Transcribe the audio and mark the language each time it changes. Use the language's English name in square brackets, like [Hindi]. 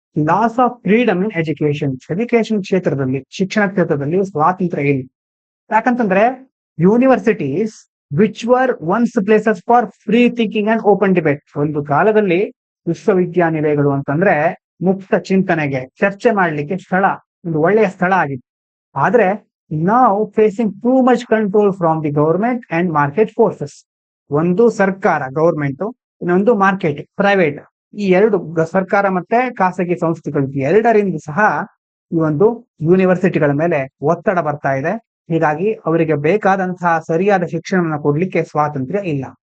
[English] Loss of freedom in education. [Kannada] Education ಕ್ಷೇತ್ರದಲ್ಲಿ, ಶಿಕ್ಷಣ ಕ್ಷೇತ್ರದಲ್ಲಿ ಸ್ವಾತಂತ್ರ್ಯ ಇಲ್ಲ. [English] ಯಾಕಂತಂದ್ರೆ universities which were once places for free thinking and open debate. [Kannada] ಒಂದು ಕಾಲದಲ್ಲಿ ವಿಶ್ವವಿದ್ಯಾನಿಲಯಗಳು ಅಂತಂದ್ರೆ ಮುಕ್ತ ಚಿಂತನೆಗೆ, ಚರ್ಚೆ ಮಾಡ್ಲಿಕ್ಕೆ ಸ್ಥಳ, ಒಂದು ಒಳ್ಳೆಯ ಸ್ಥಳ ಆಗಿತ್ತು. [English] ಆದ್ರೆ now facing too much control from the government and market forces. [Kannada] ಒಂದು ಸರ್ಕಾರ, ಗವರ್ಮೆಂಟ್, ಇನ್ನೊಂದು ಮಾರ್ಕೆಟ್, ಪ್ರೈವೇಟ್. ಈ ಎರಡು, ಸರ್ಕಾರ ಮತ್ತೆ ಖಾಸಗಿ ಸಂಸ್ಥೆಗಳು, ಎರಡರಿಂದ ಸಹ ಈ ಒಂದು ಯೂನಿವರ್ಸಿಟಿಗಳ ಮೇಲೆ ಒತ್ತಡ ಬರ್ತಾ ಇದೆ. ಹೀಗಾಗಿ ಅವರಿಗೆ ಬೇಕಾದಂತಹ ಸರಿಯಾದ ಶಿಕ್ಷಣವನ್ನು ಕೊಡ್ಲಿಕ್ಕೆ ಸ್ವಾತಂತ್ರ್ಯ ಇಲ್ಲ.